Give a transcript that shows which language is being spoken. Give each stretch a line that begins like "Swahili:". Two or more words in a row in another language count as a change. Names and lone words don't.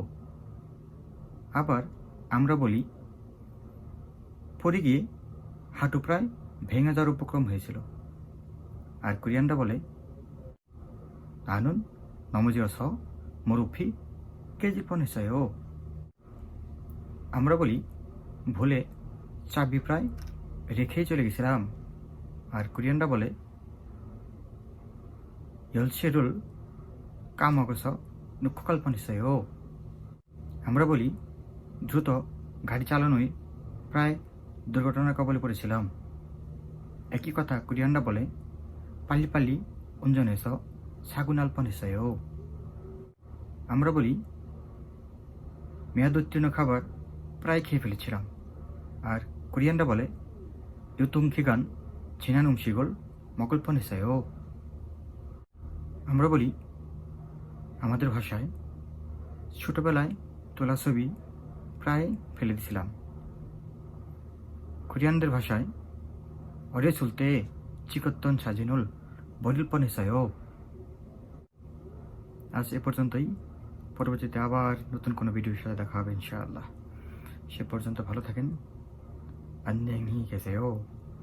Bangla: আবার আমরা বলি পড়ে গিয়ে হাঁটু প্রায় ভেঙে যাওয়ার উপক্রম হয়েছিল, আর কোরিয়ানরা বলে
Korean: 넘어져서 무릎이 깨질 뻔했어요.
Bangla: আমরা বলি ভুলে চাবি প্রায় রেখেই চলে গেছিলাম, আর কোরিয়ানরা বলে
Korean: 열쇠를 까먹어서 놓고 갈 뻔했어요।
Bangla: আমরা বলি দ্রুত গাড়ি চালানোয় প্রায় দুর্ঘটনার কবলে পড়েছিলাম। একই কথা কোরিয়ানরা বলে
Korean: 빨리빨리 운전해서 사고 날 뻔했어요।
Bangla: আমরা বলি মেয়াদ উত্তীর্ণ খাবার প্রায় খেয়ে ফেলেছিলাম, আর কোরিয়ানরা বলে
Korean: 유통기간 지난 음식을 먹을 뻔했어요।
Bangla: আমরা বলি আমাদের ভাষায় ছোটবেলায় তোলা ছবি প্রায় ফেলে দিয়েছিলাম। কোরিয়ানদের ভাষায়
Korean: 어렸을 때 찍었던 사진을 버릴 뻔했어요।
Bangla: আজ এ পর্যন্তই। পরবর্তীতে আবার নতুন কোনো ভিডিওর সাথে দেখা হবে ইনশাআল্লাহ। সে পর্যন্ত ভালো থাকেন।
Korean: 안녕히 계세요।